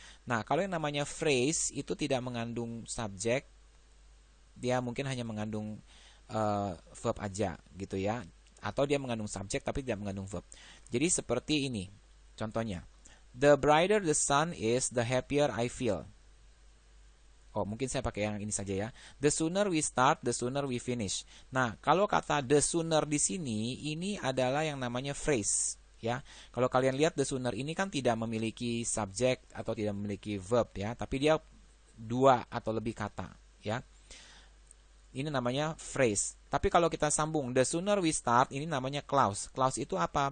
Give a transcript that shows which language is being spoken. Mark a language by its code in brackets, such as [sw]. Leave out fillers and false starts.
[id] Nah, kalau yang namanya phrase itu tidak mengandung subjek, dia mungkin hanya mengandung verb aja gitu ya. Atau dia mengandung subjek tapi tidak mengandung verb. Jadi seperti ini. Contohnya, [en] the brighter the sun is, the happier I feel. [id] Oh, mungkin saya pakai yang ini saja ya. [en] The sooner we start, the sooner we finish. [id] Nah, kalau kata the sooner di sini, ini adalah yang namanya phrase. Ya, kalau kalian lihat the sooner ini kan tidak memiliki subjek atau tidak memiliki verb ya, tapi dia dua atau lebih kata ya. Ini namanya phrase. Tapi kalau kita sambung [en] the sooner we start, [id] ini namanya clause. Clause itu apa?